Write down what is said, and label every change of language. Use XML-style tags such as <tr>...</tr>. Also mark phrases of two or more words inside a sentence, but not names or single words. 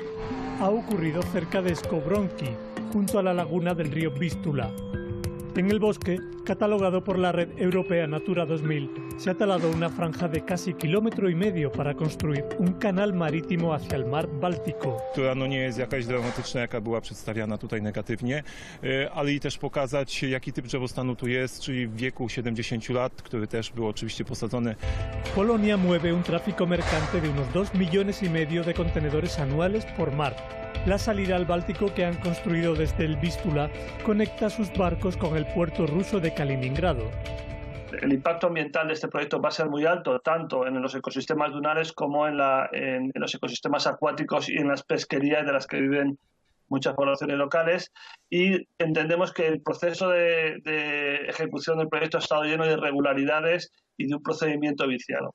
<es>Ha ocurrido cerca de Skowronki, junto a la laguna del río Vístula. En el bosque, catalogado por la red europea Natura 2000, se ha talado una franja de casi 1,5 kilómetros para construir un canal marítimo hacia el mar Báltico.</es> <pl>Która no nie jest jakaś dramatyczna, jaka była przedstawiana tutaj negatywnie, ale i też pokazać, jaki typ drzewostanu tu jest, czyli w wieku 70 lat, który też był oczywiście posadzony.</pl> <es>Polonia mueve un tráfico mercante de unos 2,5 millones de contenedores anuales por mar. La salida al Báltico que han construido desde el Vístula conecta sus barcos con el puerto ruso de Kaliningrado. El impacto ambiental de este proyecto va a ser muy alto, tanto en los ecosistemas dunares como en los ecosistemas acuáticos y en las pesquerías de las que viven muchas poblaciones locales, y entendemos que el proceso de ejecución del proyecto ha estado lleno de irregularidades y de un procedimiento viciado.</es>